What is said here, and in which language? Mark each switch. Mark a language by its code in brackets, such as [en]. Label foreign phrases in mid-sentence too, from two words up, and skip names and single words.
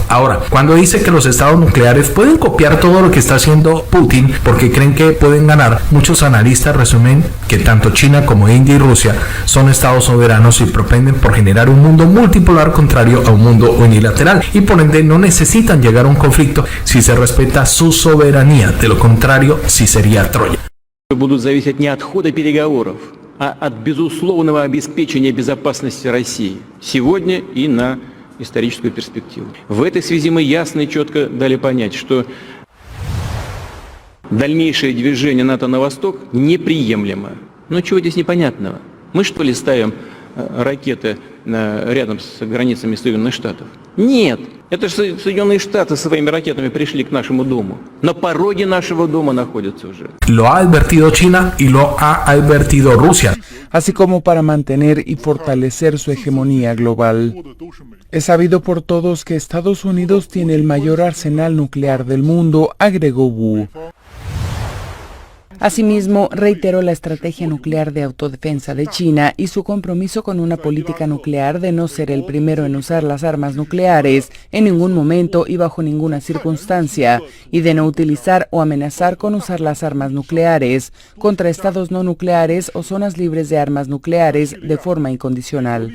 [es] Ahora, cuando dice que los estados nucleares pueden copiar todo lo que está haciendo Putin porque creen que pueden ganar, muchos analistas resumen que tanto China como India y Rusia son estados soberanos y propenden por generar un mundo multipolar contrario a un mundo unilateral, y por ende no necesitan llegar a un conflicto si se respeta su soberanía. De lo contrario, sí sería Troya. [ru] Будут зависеть не от хода переговоров, а от безусловного обеспечения безопасности России сегодня и на историческую перспективу. В этой связи мы ясно и четко дали понять, что дальнейшее движение НАТО на восток неприемлемо. Но чего здесь непонятного? Мы что ли ставим ракеты рядом с границами Соединенных Штатов? Нет. Это же Соединенные Штаты своими ракетами пришли к нашему дому. На пороге нашего дома находятся уже. [es] Lo ha advertido China y lo ha advertido Rusia. Así como para mantener y fortalecer su hegemonía global. Es sabido por todos que Estados Unidos tiene el mayor arsenal nuclear del mundo, agregó Wu. Asimismo, reiteró la estrategia nuclear de autodefensa de China y su compromiso con una política nuclear de no ser el primero en usar las armas nucleares en ningún momento y bajo ninguna circunstancia, y de no utilizar o amenazar con usar las armas nucleares contra estados no nucleares o zonas libres de armas nucleares de forma incondicional.